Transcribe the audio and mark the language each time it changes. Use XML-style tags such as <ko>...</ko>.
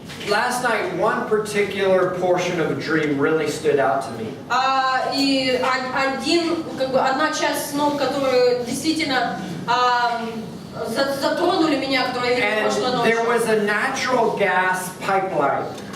<en>Last night, one particular portion of a dream really stood out to me.</en> <ru>И одна часть снов, которые действительно затронули меня, которые я видела прошлой ночью.</ru> <en>There was a natural gas pipeline.</en>